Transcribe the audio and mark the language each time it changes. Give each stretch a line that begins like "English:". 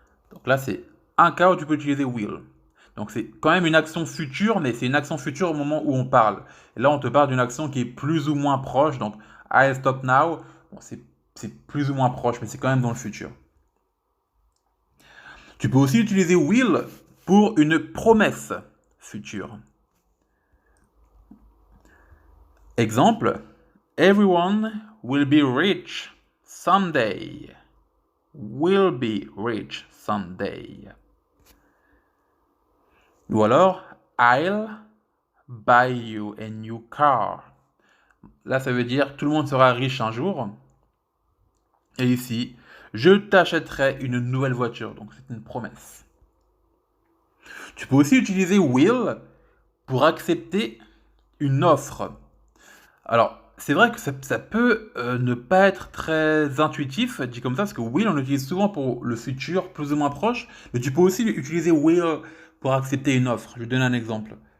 French: Donc là, c'est un cas où tu peux utiliser will. Donc c'est quand même une action future, mais c'est une action future au moment où on parle. Et là, on te parle d'une action qui est plus ou moins proche. Donc
English: I'll stop now,
French: bon, c'est plus ou moins proche, mais c'est quand même dans le futur. Tu peux aussi utiliser will pour une promesse future. Exemple,
English: everyone will be rich someday. Will be rich someday.
French: Ou alors,
English: I'll buy you a new car.
French: Là, ça veut dire tout le monde sera riche un jour. Et ici, je t'achèterai une nouvelle voiture. Donc, c'est une promesse. Tu peux aussi utiliser will pour accepter une offre. Alors, c'est vrai que ça peut ne pas être très intuitif, dit comme ça, parce que will, on l'utilise souvent pour le futur, plus ou moins proche, mais tu peux aussi utiliser will pour accepter une offre. Je vais donner un exemple.